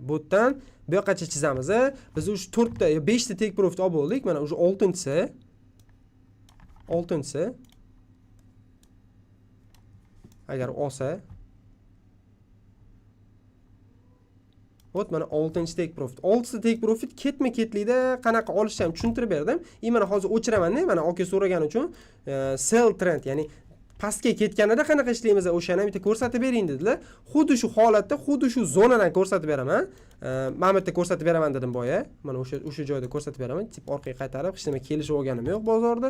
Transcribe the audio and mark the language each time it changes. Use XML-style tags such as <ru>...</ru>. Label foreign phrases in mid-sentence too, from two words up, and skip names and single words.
<uz>Bu yerdan bu yoqqacha chizamiz. Biz o'sha 4 ta, 5 ta</uz> <en>take profit</en> <uz>olib bo'ldik. Mana o'sha 6-chi agar olsa, mana 6-chi</uz> <en>take profit.</en> <uz>6 ta</uz> <en>take profit</en> <uz>ketma-ketlikda qanaqa olishni ham tushuntirib berdim. Mana hozir o'chiraman-da, mana aka so'ragan uchun</uz> <en>sell trend,</en> <uz>ya'ni pastga ketganida qanaqa ishlaymiz, o'shani bitta ko'rsatib bering dedilar. Xuddi shu holatda, xuddi shu zonadan ko'rsatib beraman. Mana bu yerda ko'rsatib beraman dedim boya. Mana o'sha joyda ko'rsatib beraman. Tip orqaga qaytarib, hech nima kelishib olganim yo'q bozorda.</uz>